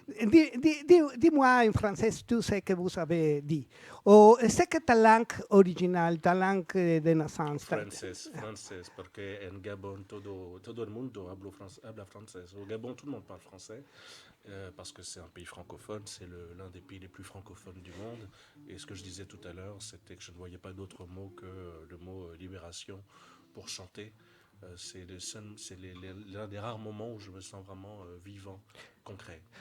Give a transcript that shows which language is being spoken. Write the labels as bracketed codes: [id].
[fr] Dis-moi en français tout ce que vous avez dit. C'est que ta langue originale, ta langue de naissance? [es] Francés, porque en Gabon todo el mundo habla francés. [fr] Au Gabon, tout le monde parle français parce que c'est un pays francophone, c'est l'un des pays les plus francophones du monde. Et ce que je disais tout à l'heure, c'était que je ne voyais pas d'autre mot que le mot libération pour chanter. C'est l'un des rares moments où je me sens vraiment vivant, concret.